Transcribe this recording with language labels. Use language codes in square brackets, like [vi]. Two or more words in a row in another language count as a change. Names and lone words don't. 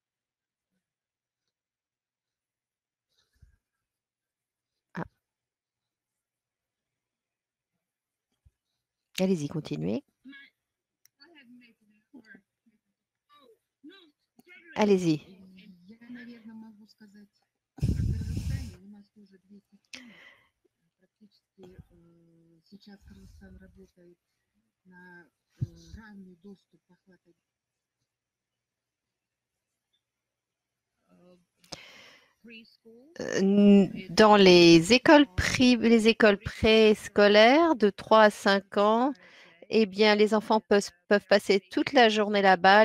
[fr] Ah. Allez-y, continuez. Allez-y. [ru] Я, наверное, могу сказать, в Кыргызстане у нас тоже 200 школ. Практически сейчас Кыргызстан работает на равный доступ к охвату. [fr] Dans les écoles les écoles préscolaires de 3 à 5 ans, eh bien, les enfants peuvent passer toute la journée là-bas.